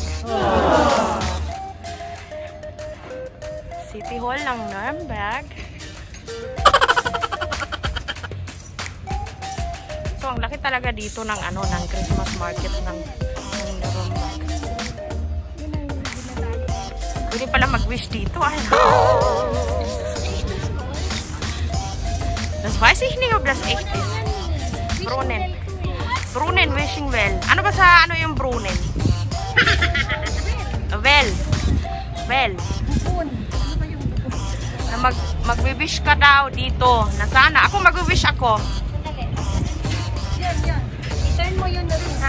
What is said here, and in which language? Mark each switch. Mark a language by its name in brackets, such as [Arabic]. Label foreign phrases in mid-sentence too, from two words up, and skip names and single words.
[Filipino] Oh. City Hall ng Nuremberg. So, ang laki talaga dito ng ano, ng [English] Christmas market [Filipino] ng Nuremberg. Pwede pala mag-wish dito. Ay, [German] das weiß ich nicht, ob das echt ist. Brunnen, [English] wishing well. [Filipino] Ano ba sa ano yung Brunnen? [English] Well. [Filipino] Na mag-wish ka daw dito. Na sana. Ako mag-wish ako. Yan. I-turn mo yung ring, ha?